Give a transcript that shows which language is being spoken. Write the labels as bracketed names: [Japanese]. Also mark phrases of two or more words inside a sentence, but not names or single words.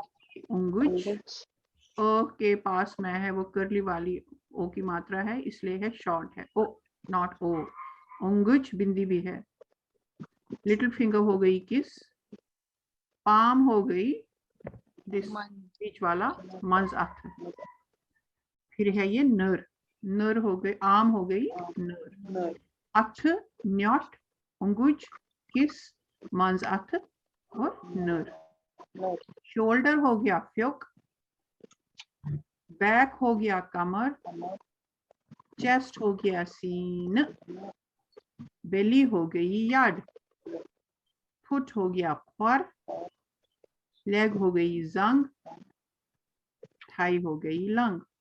[Hindi] हो गई उंगुच, ओ के पास में है वो करली वाली ओ की मात्रा है इसलिए है शॉर्ट है, ओ नॉट ओ, उंगुच बिंदी भी है। [English] little finger [Hindi] हो गई किस, पाम हो गई दिस बीच वाला [Kashmiri] मंज अथ, [Hindi] फिर है ये नर, नर हो गई, आम हो गई नर, [Kashmiri] अथ, न्यट, उंगुच, किस, मंज अथ और नर। [Hindi] शोल्डर हो गया फ्योक, बैक हो गया कमर, चेस्ट हो गया सीन, बेली हो गई याड, फुट हो गया ख्वर, लेग हो गई जंग, थाई हो गई लंग,